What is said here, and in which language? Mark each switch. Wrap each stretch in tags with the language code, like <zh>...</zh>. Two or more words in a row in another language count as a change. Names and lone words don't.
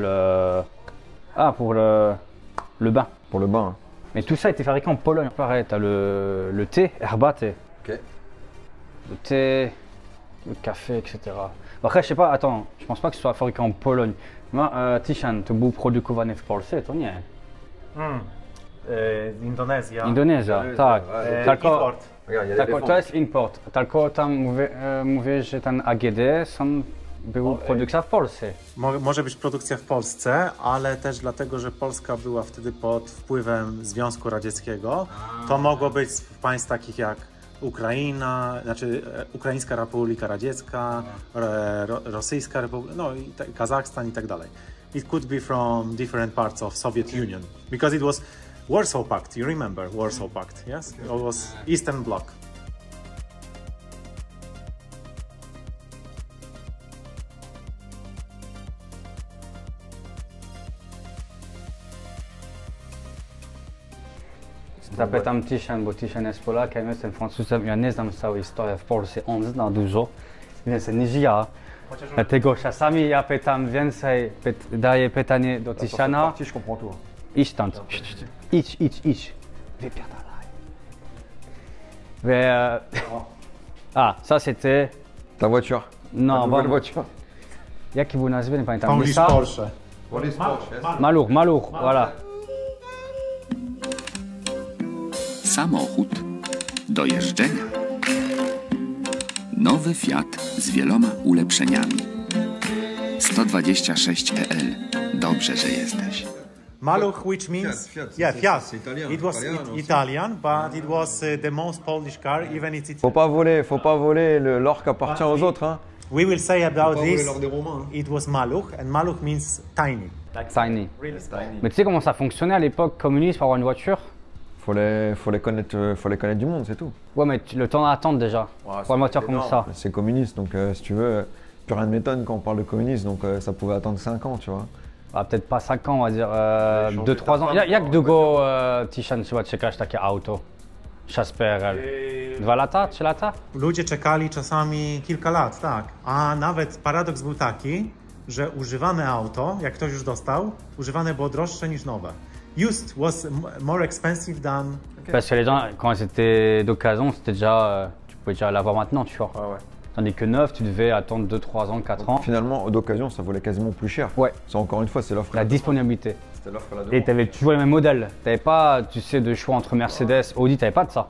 <fr>Ah, pour le bain. Pour le bain. Hein. Mais tout ça a été fabriqué en Pologne. Pareil, t'as le thé, herba thé. Ok. Le thé, le café, etc. Après, je sais pas, attends, je pense pas que ce soit fabriqué en Pologne. Moi,</fr> <pl>Tishan, to był produkowany w Polsce, to nie. Indonezja. Indonezja, tak. Tylko, Import.</pl> <fr>Regarde, il y a</fr> <pl>tylko to jest import. Tylko tam mówię, że ten AGD był produkcja w Polsce. Może być produkcja w Polsce, ale też dlatego, że Polska była wtedy pod wpływem Związku Radzieckiego. To mogło być w państw takich jak Ukraina, znaczy Ukraińska Republika Radziecka, Rosyjska Republika, no i Kazachstan i tak dalej.</pl> <en>It could be from different parts of Soviet Union because it was Warsaw Pact. You remember Warsaw Pact? Yes, it was Eastern Bloc.</en> <pl>Zapytam Tishan, bo Tishan jest Polakiem, jestem Francuzem, ja nie znam całej historii w Polsce, on zna dużo, więcej niż ja. Dlatego czasami ja pytam więcej, daję pytanie do Tishana.</pl> <fr>Je comprends tout.</fr> <pl>Idź stąd, idź. Wypierdalaj.</pl> <fr>Ah, ça c'était... Ta voiture. Non, Ta nouvelle bon. voiture.</fr> <pl>Jaki był nazwy, nie pamiętam. Polish Lisa? Porsche.</pl> <fr>Maluch, voilà.</fr> <pl>Samochód do jeżdżenia. Nowy Fiat z wieloma ulepszeniami. 126 EL. Dobrze, że jesteś. Maluch,</pl> <en>which means Fiat. Fiat.</en> <fr>C'est italien.</fr> <en>It was Italian, but it was the most Polish car, even it's.</en> <fr>Faut pas voler l'or qui appartient aux autres. Hein.</fr> <en>We will say about</en> <fr>Faut pas voler</fr> <en>this.</en> <fr>l'or des Romains. Hein.</fr> <en>It was Maluch, and Maluch means tiny. Tiny.</en> <fr>Mais tu sais comment ça fonctionnait à l'époque communiste pour avoir une voiture? Faut les connaître du monde, c'est tout. Ouais, mais le temps d'attente déjà. Pour une voiture comme ça. C'est communiste, donc si tu veux, plus rien ne m'étonne quand on parle de communiste, donc ça pouvait attendre 5 ans, tu vois. Ah, peut-être pas 5 ans, on va dire 2-3 ans.</fr> <pl>Jak długo Tishan trzeba czekać takie auto? Czas PRL. 2 lata? 3 lata? Ludzie czekali czasami kilka lat, tak. A nawet paradoks był taki, że używane auto, jak ktoś już dostał, używane było droższe niż nowe.</pl> <en>Used was more expensive than...</en> <fr>Parce que les gens, quand c'était d'occasion, c'était déjà, tu pouvais déjà l'avoir maintenant, tu vois. Ouais. Tandis que neuf, tu devais attendre 2-3 ans, 4 ans. Finalement, d'occasion, ça valait quasiment plus cher. Ouais. C'est encore une fois, c'est l'offre. La disponibilité. C'était l'offre à la Et demande. tu avais toujours les mêmes modèles. Tu n'avais pas, tu sais, de choix entre Mercedes, Audi, tu n'avais pas de ça.</fr>